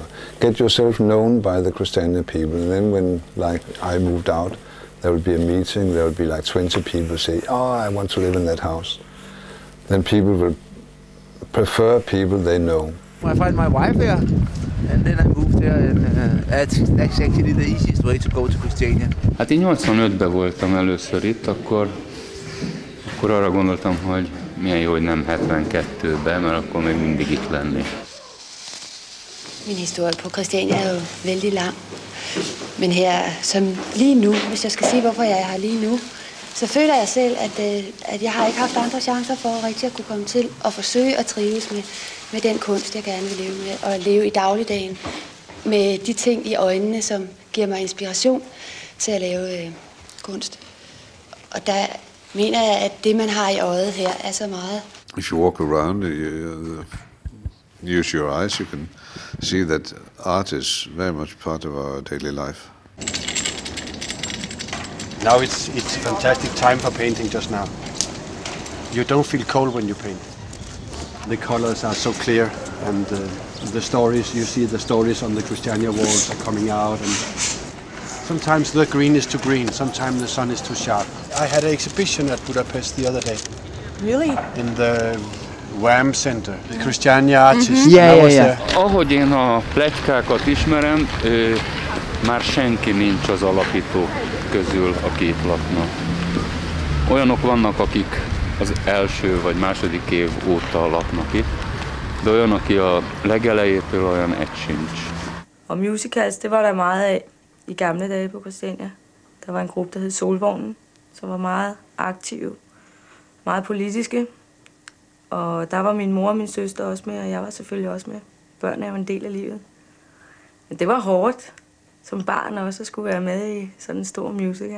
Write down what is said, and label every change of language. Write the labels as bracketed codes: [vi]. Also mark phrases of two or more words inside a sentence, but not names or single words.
[en] Get yourself known by the Christiania people, and then when, like, I moved out, there will be a meeting, there will be like 20 people say, oh, I want to live in that house. Then people will prefer people they know. I find my wife here, and then I moved here, and that's actually the easiest way to go to Christiania. [hu] Hát én 85-ben voltam először itt, akkor arra gondoltam, hogy milyen jó, hogy nem 72-ben, mert akkor még mindig itt lennék. [da] Min historie på Christiania er jo vældig lang. Men her, som lige nu, hvis jeg skal sige, hvorfor jeg er her lige nu, så føler jeg selv, at jeg har ikke haft andre chancer for rigtig at kunne komme til og forsøge at trives med den kunst, jeg gerne vil leve med, og leve i dagligdagen med de ting i øjnene, som giver mig inspiration til at lave kunst. Og der mener jeg, at det, man har i øjet her, er så meget. [en] If you walk around, use your eyes, you can see that art is very much part of our daily life. Now it's a fantastic time for painting just now. You don't feel cold when you paint. The colors are so clear, and the stories, you see the stories on the Christiania walls are coming out, and sometimes the green is too green, sometimes the sun is too sharp. I had an exhibition at Budapest the other day. Really? In the WAM Center, the Christiania artist. Yeah. [hu] Ahogy én a pletykákat ismerem, már senki nincs az alapítók közül a képlapnak. Olyanok vannak, akik az első vagy második év óta laknak itt, de olyan, aki a legelejétől, olyan egy sincs. [da] Og musicals, det var der meget af i gamle dage på Christiania. Der var en gruppe, der hed Solvognen, som var meget aktive, meget politiske. Og der var min mor og min søster også med, og jeg var selvfølgelig også med. Børnene er jo en del af livet. Men det var hårdt som barn også at skulle være med i sådan en stor musical.